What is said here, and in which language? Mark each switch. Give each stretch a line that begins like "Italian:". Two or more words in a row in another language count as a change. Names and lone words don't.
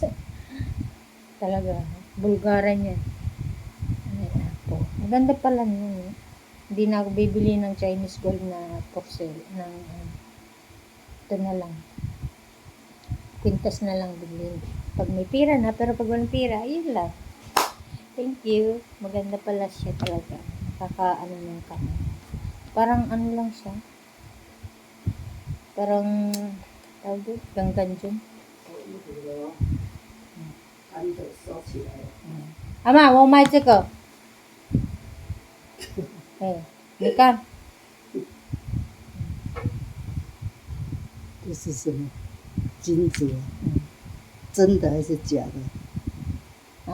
Filipino: Talaga, Bulgaran yan. Ayan po. Maganda pala yun. Hindi na ako bibili ng
English: Chinese gold
Filipino: na porcelain. Ito na lang. Quintas na lang bilhin. Pag may pira na, pero pag walang pira, yun lang.
English: Thank you.
Filipino: Maganda pala siya talaga. Kakaano ng kamay. Parang ano lang siya. Parang, tawag doon, gangganjun.
Chinese: 按着收起来。阿妈，我买这个。哎，你看，这是什么？金子啊？真的还是假的？